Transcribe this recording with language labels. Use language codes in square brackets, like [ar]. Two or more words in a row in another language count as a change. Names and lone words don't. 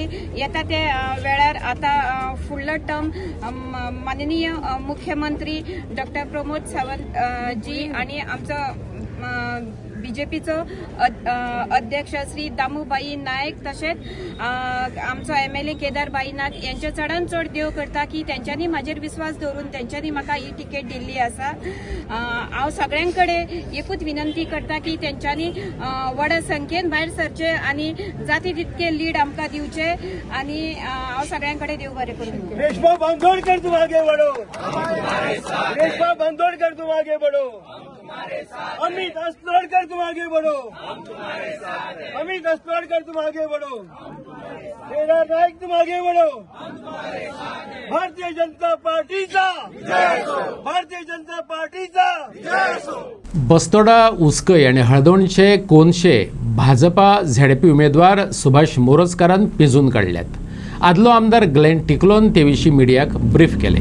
[kok] येता ते वेळार आता फुडलो टर्म माननीय मुख्यमंत्री डॉक्टर प्रमोद सावंत जी आणि आमचो बीजेपीचो अध्यक्ष श्री दामूबाई नायक तशेंच आमचो MLA केदारबाई नाग यांचे चडान चड देव करता की तेंच्यांनी म्हाजेर विश्वास दवरून तेंच्यांनी म्हाका ही तिकेट दिल्ली आसा. हांव सगळ्यां कडेन एकूच विनंती करता की तेंच्यांनी व्हड संख्येन भायर सरचे आनी जाती तितके लीड आमकां दिवचे आनी हांव सगळ्यां कडेन देव बरें करूं. [hi] रेशमा बांदोडकर तुम आगे बढ़ो, रेशमा बांदोडकर तुम आगे बढ़ो, अमित अस्लोडकर तुम आगे बढ़ो, अमित अस्लोडकर तुम आगे बढ़ो, केदार नायक तुम आगे बढ़ो. [kok] भारतीय जनता पार्टीचा भारतीय जनता पार्टीचा बस्तोडा उसकय आणि हळदोणचे कोनशे भाजपा ZP उमेदवार सुभाष मोरजकारान पिंजून काढल्यात. आदलो आमदार ग्लेन टिकलोन ते विशीं मिडियाक ब्रीफ केले.